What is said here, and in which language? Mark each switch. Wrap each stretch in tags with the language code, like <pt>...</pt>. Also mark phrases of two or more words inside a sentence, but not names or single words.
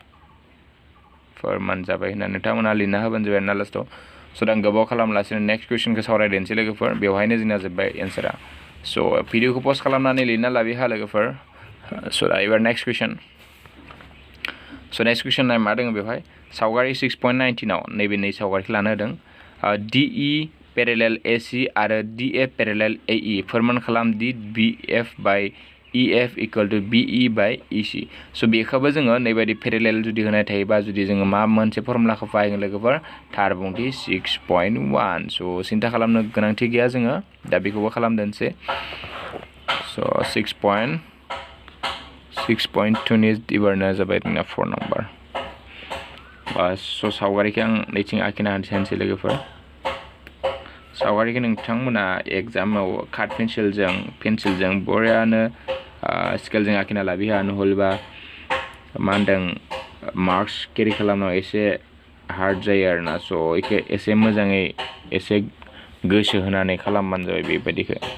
<brx>होननानै नोंथांमोना लिरना होबानो जाबाय आरोना लास्टआव स' दा गोबाव खालामलासिनो नेक्स्ट कुइसनखौ सावरायदेनसै लोगोफोर बेवहायनो जोंना जोब्बाय एन्सारा स' भिडिअखौ पस्ट खालामनानै लिरना लाबोहा लोगोफोर स' दा एबार नेक्स्ट कुइसन मा दङ बेवहाय सावगारि 6.19 नैबे नै सावगारिखौ लानो होदों</brx> <en>DE parallel AC</en> <brx>आरो</brx> <en>DF parallel AE</en> <brx>फोरमान खालाम दि</brx> <en>BF by EF equal to BE by EC</en> <brx>so बेखौबो जोङो नैबायदि parallel जुदि होनाय थायोबा जुदि जोङो मा मोनसे फर्मुलाखौ बाहायगोन लोगोफोर थार बुंथि 6.1 so सिन्था खालामनो गोनांथि गैया जोङो दा बेखौबो खालामदोंसै so 6.2 नि दिबारना जाबाय जोंना 4 नम्बर so सावगारिखौ आं नैथिं आखिना होनोसै लोगोफोर सावगारिखौ नोंथांमोना एग्जामाव कार्ड पेन्सिलजों बरियानो स्केलजों आखिना लाबोनो हलबा मा होनदों मार्क्स केरि खालामनायाव एसे हार्ड जायो आरोना स' बेखौ एसे मोजाङै एसे गोसो होनानै खालामबानो जाबाय बेबायदिखौ</brx>